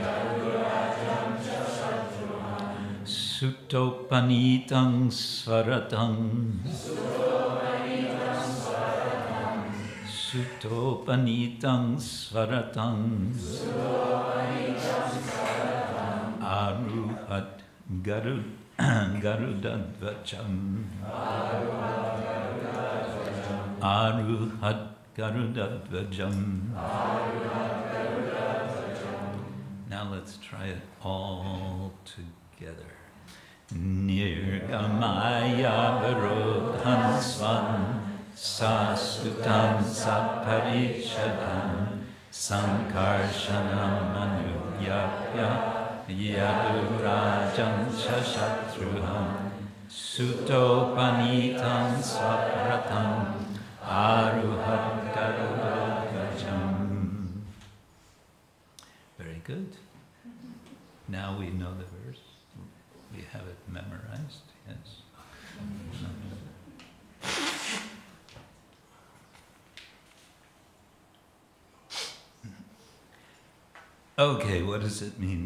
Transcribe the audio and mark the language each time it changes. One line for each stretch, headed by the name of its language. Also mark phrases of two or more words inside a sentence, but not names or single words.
Sanskrit: सूतोपनीतं स्व-रथम्, सूतोपनीतं स्व-रथम्, आरुहद् गरुड-ध्वजम्, आरुहद् गरुड-ध्वजम्.
English: Now let's try it all together.
Sanskrit: निर्गमय्यावरोधान् स्वान्, स-सुतान् स-परिच्छदान्, सङ्कर्षणम् अनुज्ञाप्य, यदु-राजं च शत्रु-हन्, सूतोपनीतं स्व-रथम्, आरुहद् गरुड-ध्वजम्.
English: Very good. Now we know the verse. We have it memorized, yes. Okay, what does it mean?